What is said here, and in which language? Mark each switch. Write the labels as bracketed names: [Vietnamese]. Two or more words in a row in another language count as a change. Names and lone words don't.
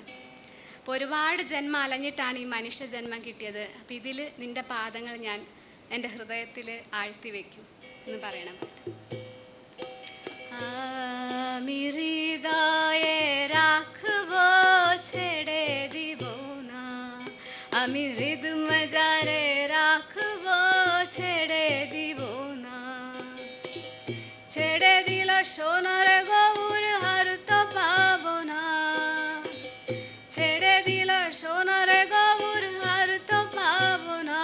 [Malayalam] അപ്പോൾ ഒരുപാട് ജന്മം അലഞ്ഞിട്ടാണ് ഈ മനുഷ്യ ജന്മം കിട്ടിയത്. അപ്പം ഇതിൽ നിൻ്റെ പാദങ്ങൾ ഞാൻ എൻ്റെ ഹൃദയത്തിൽ ആഴ്ത്തി വയ്ക്കും എന്ന് പറയണം പാട്ട്. [Bangla] আমি হৃদয়ে রাখবো ছেড়ে দিবো না, আমি হৃদয় মজারে রাখবো ছেড়ে দিব না। ছেড়ে দিল সোনার গৌর হার তো পাবো না, ছেড়ে দিল সোনার গৌর হার তো পাবো না।